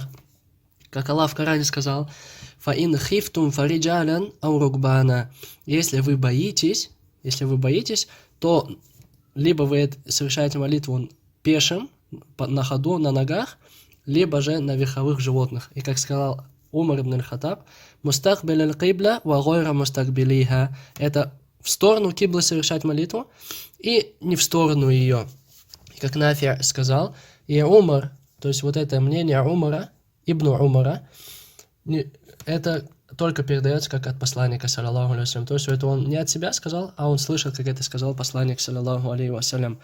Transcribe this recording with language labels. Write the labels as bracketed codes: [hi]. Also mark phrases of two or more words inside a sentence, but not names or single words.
[ru] Как Аллах в Коране сказал: [ar] «فإن خفتم فرجالا أو ركبانا». [ru] Если вы боитесь, то либо вы совершаете молитву пешим, на ходу, на ногах, либо же на верховых животных. И как сказал [ar] Умар ибн аль-Хаттаб: «مستقبل القبلة وغير مستقبلها». [ru] Это в сторону киблы совершать молитву и не в сторону ее. Как Нафи сказал, и Умар, то есть вот это мнение Умара, Ибн Умара, это только передается как от посланника, [ar] صلى الله عليه وسلم. [ru] То есть это он не от себя сказал, а он слышал, как это сказал посланник, [ar] صلى الله عليه وسلم.